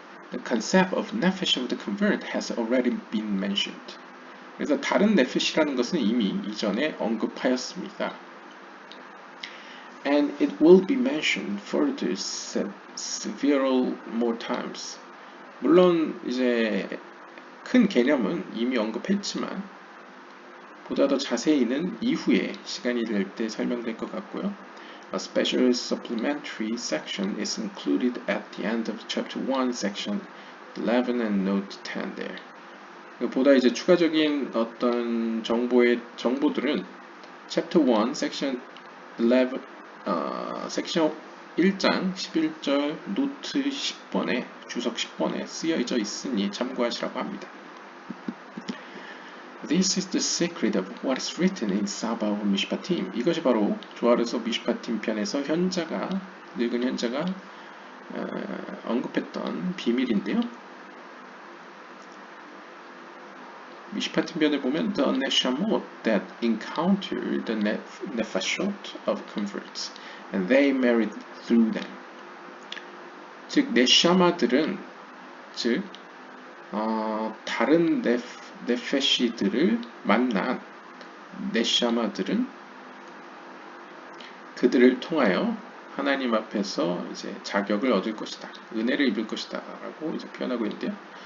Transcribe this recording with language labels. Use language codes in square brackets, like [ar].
[en] The concept of nefesh of the convert has already been mentioned. [ko] 그래서 다른 네페시라는 것은 이미 이전에 언급하였습니다. [en] And it will be mentioned further several more times. [ko] 물론 이제 큰 개념은 이미 언급했지만 보다 더 자세히는 이후에 시간이 될 때 설명될 것 같고요. [en] A special supplementary section is included at the end of chapter 1, section 11 and note 10 there. [ko] 보다 이제 추가적인 어떤 정보들은 [en] chapter 1, section 11, [ko] 섹션 1장 11절 노트 10번에 주석 10번에 쓰여져 있으니 참고하시라고 합니다. [en] This is the secret of what is written in Saba of Mishpatim. [ko] 이것이 바로 조아르서 미슈파팀 편에서 늙은 현자가 언급했던 비밀인데요. 미슈파팀 편에 보면 [en] the neshamot that encounter the nefashot of converts and they married through them. [ko] 즉 네샤마들은 즉 다른 네페시들을 만난 네샤마들은 그들을 통하여 하나님 앞에서 이제 자격을 얻을 것이다, 은혜를 입을 것이다라고 이제 표현하고 있는데요.